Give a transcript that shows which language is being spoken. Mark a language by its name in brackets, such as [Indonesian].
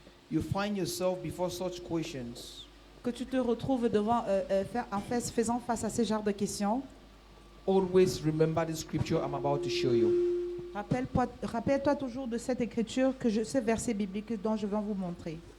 [English] you find yourself before such questions, [French] que tu te retrouves devant faisant face à ce genre de questions, [English] always remember the scripture I'm about to show you. [French] rappelle-toi toujours de cette écriture ce verset biblique dont je vais vous montrer.